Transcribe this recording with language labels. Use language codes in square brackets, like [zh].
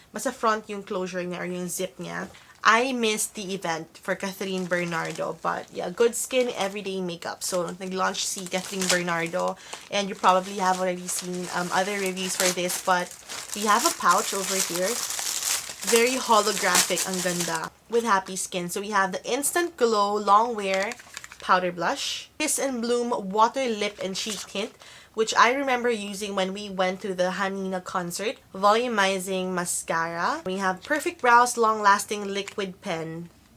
[tl] Basta front yung closure niya or yung zip niya. [en] I missed the event for Catherine Bernardo. But yeah, good skin, everyday makeup. [tl] So, nag-launch si Catherine Bernardo. [en] And you probably have already seen other reviews for this. But we have a pouch over here. Very holographic, [tl] ang ganda. [en] With happy skin. So, we have the Instant Glow Long Wear Powder Blush. Kiss and Bloom Water Lip and Cheek Tint, which I remember using when we went to the Hanina concert. Volumizing Mascara. We have Perfect Brows Long Lasting Liquid Pen.